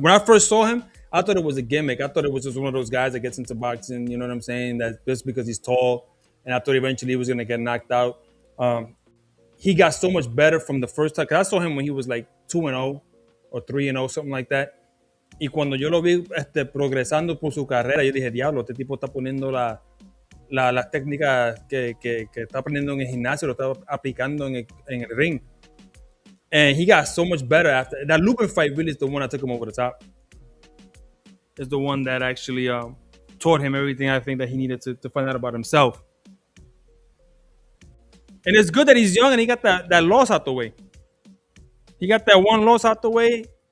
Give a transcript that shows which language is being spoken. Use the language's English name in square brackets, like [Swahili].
[English] When I first saw him, I thought it was a gimmick. I thought it was just one of those guys that gets into boxing. You know what I'm saying? That just because he's tall, and I thought eventually he was gonna get knocked out. He got so much better from the first time. Cause I saw him when he was like 2-0 or 3-0, something like that. [Spanish] Y cuando yo lo vi progresando por su carrera, yo dije, diablo, este tipo está poniendo las técnicas que está aprendiendo en el gimnasio, lo está aplicando en el ring. [English] And he got so much better after. That Lupin fight really is the one that took him over the top. It's the one that actually taught him everything I think that he needed to find out about himself. And it's good that he's young and he got that loss out the way. He got that one loss out the way.